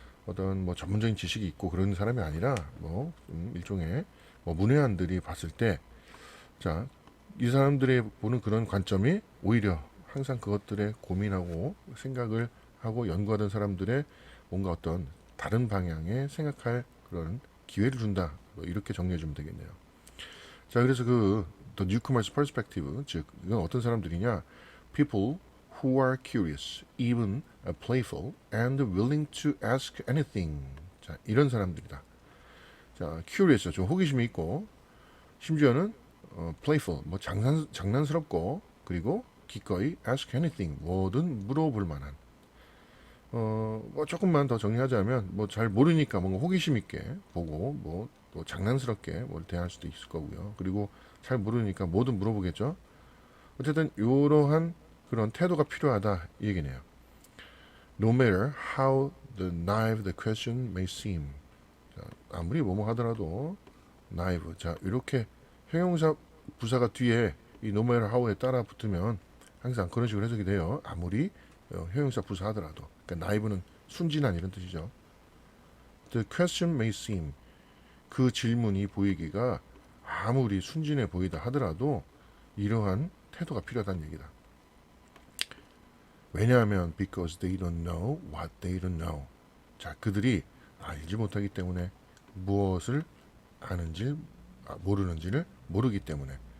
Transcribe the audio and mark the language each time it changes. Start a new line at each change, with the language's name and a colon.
Korean: 어떤 뭐 전문적인 지식이 있고 그런 사람이 아니라 일종의 문외한들이 봤을 때, 자, 이 사람들의 보는 그런 관점이 오히려 항상 그것들에 고민하고 생각을 하고 연구하던 사람들의 뭔가 어떤 다른 방향의 생각할 그런 기회를 준다. 뭐 이렇게 정리해 주면 되겠네요. 자, 그래서
English: the newcomer's perspective,
Korean: 즉 이건 어떤 사람들이냐?
English: People who are curious, even playful, and willing to ask anything.
Korean: 자, 이런 사람들이다. 자, curious, 좀 호기심이 있고, 심지어는 playful, 뭐 장난스럽고, 그리고 기꺼이
English: ask anything,
Korean: 뭐든 물어볼 만한. 뭐 조금만 더 정리하자면, 뭐 잘 모르니까 뭔가 호기심 있게 보고, 뭐 또 장난스럽게 뭘 대할 수도 있을 거고요. 그리고 잘 모르니까 뭐든 물어보겠죠. 어쨌든 이러한 그런 태도가 필요하다 이 얘기네요.
English: No matter how the naive the question may seem.
Korean: 자, 아무리 뭐뭐 하더라도 naive. 자, 이렇게 형용사 부사가 뒤에 이
English: no matter how
Korean: 에 따라 붙으면 항상 그런 식으로 해석이 돼요. 아무리 형용사 부사 하더라도. 그러니까 naive는 순진한 이런 뜻이죠.
English: The question may seem.
Korean: 그 질문이 보이기가 아무리 순진해 보이다 하더라도 이러한 태도가 필요하다는 얘기다. 왜냐하면
English: because they don't know what they don't know.
Korean: 자, 그들이 알지 못하기 때문에 무엇을 아는지 모르는지를 모르기 때문에.